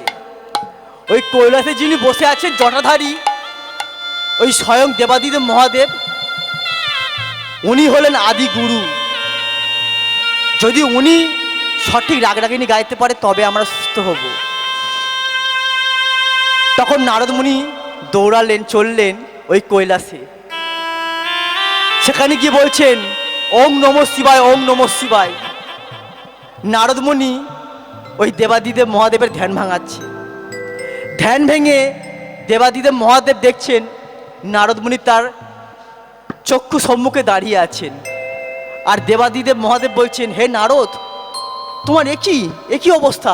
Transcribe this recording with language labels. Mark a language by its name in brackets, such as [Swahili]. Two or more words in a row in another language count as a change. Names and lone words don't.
[Bangla] ওই কৈলাসে যিনি বসে আছেন জটাধারী, ওই স্বয়ং দেবাদিদেব মহাদেব, উনি হলেন আদি গুরু। যদি উনি সঠিক রাগরাগিনী গাইতে পারে, তবে আমরা সুস্থ হব। তখন নারদ মুনি দৌড়ালেন, চললেন ওই কৈলাসে। সেখানে গিয়ে বলছেন, [Sanskrit] ওম নমঃ শিবায়, ওম নমঃ শিবায়। [Bangla] নারদ মুনি ওই দেবাদিদেব মহাদেবের ধ্যান ভাঙাচ্ছে। ধ্যান ভেঙে দেবাদিদেব মহাদেব দেখছেন নারদ মুনি তার চক্ষু সম্মুখে দাঁড়িয়ে আছেন। আর দেবাদিদেব মহাদেব বলছেন, হে নারদ, তোমার একই অবস্থা।